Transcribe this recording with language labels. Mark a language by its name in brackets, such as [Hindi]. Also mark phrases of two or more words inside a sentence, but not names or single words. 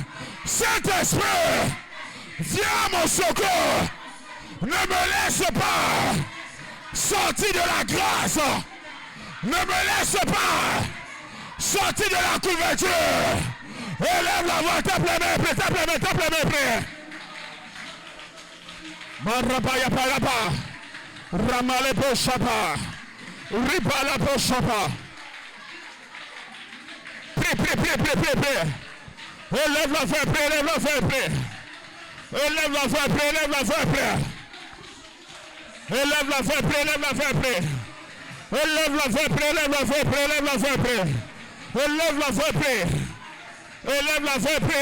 [French] Saint-Esprit, viens à mon secours. Ne me laisse pas sortir de la grâce. Ne me laisse pas sortir de la couverture. Élève la voix, tape les mains, prie. Marabaya paraba. Ramale pochapa. Ripala pochapa. Prie. Élève la voix, prie. Élève la voix, prie. Élève la voix, prie. Élève la voix, prie. Élève la voix, prie. Élève la voix, prie. Élève la voix, prie. Élève la voix, prie. Élève la voix, prie. Élève la voix, prie. Élève la voix, prie.